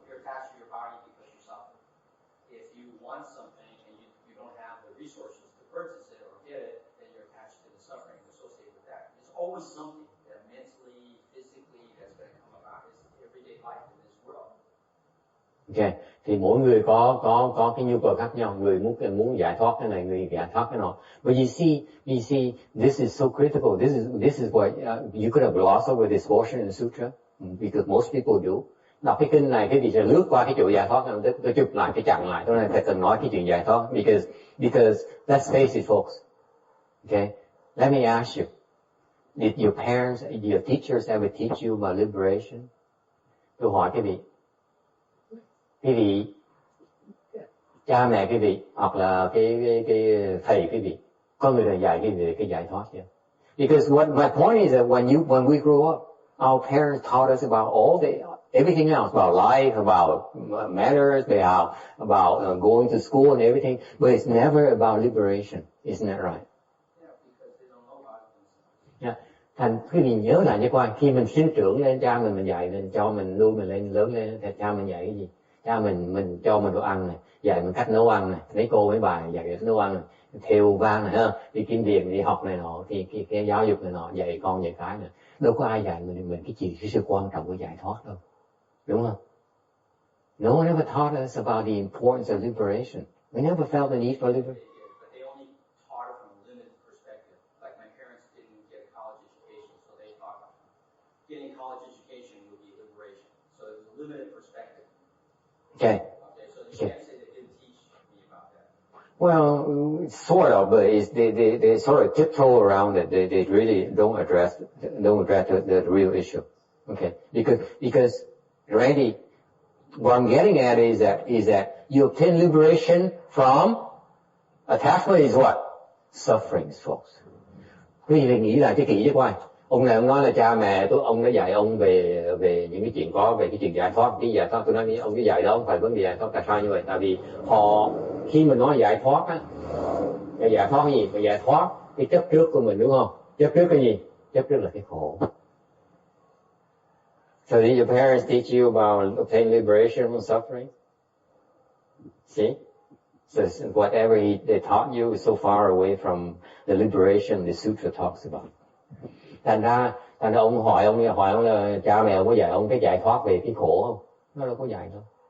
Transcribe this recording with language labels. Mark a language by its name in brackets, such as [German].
[English] You're attached to your body because you're suffering. If you want something and you don't have the resources to purchase it or get it, then you're attached to the suffering associated with that. There's always something that mentally, physically, that's going to come about. It's everyday life in this world. Okay. [Vietnamese] Thì mỗi người có cái nhu cầu khác nhau. Người muốn giải thoát cái này, người giải thoát cái nọ. [English] But you see, this is so critical. This is what you could have glossed over this portion in the sutra, because most people do. [Vietnamese] Đọc cái kinh này, cái vị sẽ lướt qua cái chỗ giải thoát, tôi chụp lại, cái chặn lại. Tôi này phải cần nói cái chuyện giải thoát, [English] because let's face it, folks. Okay, let me ask you, did your parents, your teachers ever teach you about liberation? [Vietnamese] Tôi hỏi cái vị cha mẹ cái vị hoặc là cái thầy cái vị có người nào dạy cái giải thoát chưa? [English] Because my point is that when we grew up, our parents taught us about everything else, about life, about matters, about going to school and everything, but it's never about liberation. Isn't that right? Yeah, because they don't know about it themselves. Yeah. [Vietnamese] Thành quý vị nhớ lại cho coi, khi mình sinh trưởng lên, cha mình dạy mình, cho mình nuôi mình lên lớn lên, thì cha mình dạy cái gì? Cha mình cho mình đồ ăn này, dạy mình cách nấu ăn này, mấy cô mấy bà dạy cách nấu ăn này, thêu vang này ha, đi kiếm tiền, đi học này nọ, thì cái giáo dục này nọ, dạy con dạy cái này, đâu có ai dạy mình cái sự quan trọng của giải thoát đâu, đúng không? [English] No one ever taught us about the importance of liberation. We never felt the need for liberation. But they only taught it from a limited perspective. Like my parents didn't get a college education, so they thought getting college education would be liberation. So it was a limited perspective. Okay. Okay, so you can't say they didn't teach me about that. Well, sort of, but they sort of tiptoe around it. They really don't address the real issue. Okay, because Randy, what I'm getting at is that you obtain liberation from attachment is what? Sufferings, folks. [Vietnamese] Quý vị nghĩ lại cái kỹ chứ coi. Ông này ông nói là cha mẹ ông đã dạy ông về những cái chuyện về cái chuyện giải thoát. Cái giải thoát tôi nói ông cái dạy đó không phải vấn đề giải thoát. Tại sao như vậy? Tại vì họ khi mình nói giải thoát á, giải thoát cái gì? Phải giải thoát cái chấp trước của mình, đúng không? Chấp trước cái gì? Chấp trước là cái khổ. [English] So did your parents teach you about obtaining liberation from suffering? See? So whatever they taught you is so far away from the liberation the sutra talks about. [Vietnamese] Thành ra ông hỏi ông là cha mẹ ông có dạy ông cái giải thoát về cái khổ không? Nó đâu có dạy đâu.